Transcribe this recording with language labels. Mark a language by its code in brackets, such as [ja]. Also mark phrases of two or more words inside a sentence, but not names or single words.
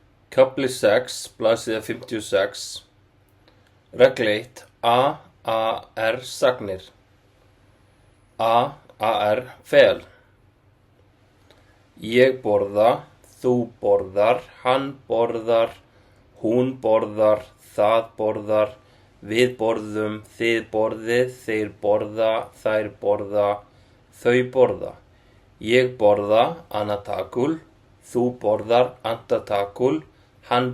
[is] Kafli 6, blaðsíða 56. Regla 1. A-A-R sagnir. A-A-R fel. Ég borða, þú borðar, hann borðar, hún borðar, það borðar, við borðum, þið borðið, þeir borða, þær borða, þau borða. Ég borða, [ar] أنا آكل, [is] þú borðar, [ar] أنت تأكل, [is] hann